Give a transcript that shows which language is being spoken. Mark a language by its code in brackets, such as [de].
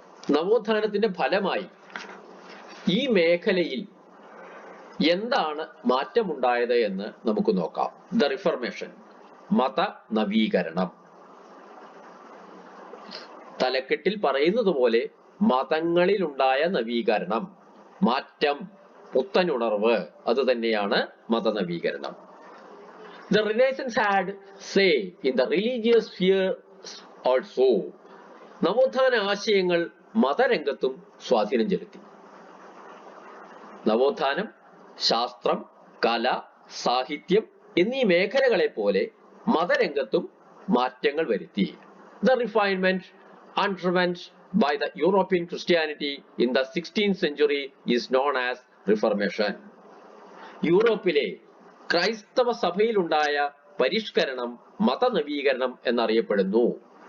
[ml] നവോത്ഥാനത്തിന്റെ ഫലമായി ഈ മേഖലയിൽ എന്താണ് മാറ്റമുണ്ടായത് എന്ന് നമുക്ക് നോക്കാം. [en] the reformation, [ml] മത നവീകരണം. തലക്കെട്ടിൽ പറയുന്നത് പോലെ മതങ്ങളിലുണ്ടായ നവീകരണം, മാറ്റം, പുത്തനുണർവ്, അത് തന്നെയാണ് മതനവീകരണം. [en] The Renaissance had say in the religious sphere also. [ml] നവോത്ഥാന ആശയങ്ങൾ മതരംഗത്തും സ്വാധീനം ചെലുത്തി. നവോത്ഥാനം ശാസ്ത്രം, കല, സാഹിത്യം എന്നീ മേഖലകളെ പോലെ മതരംഗത്തും മാറ്റങ്ങൾ വരുത്തി. [en] The refinement underwent by the European Christianity in the 16th century is known as Reformation. [ml] യൂറോപ്പിലെ ക്രൈസ്തവ സഭയിലുണ്ടായ പരിഷ്കരണം മതനവീകരണം എന്നറിയപ്പെടുന്നു.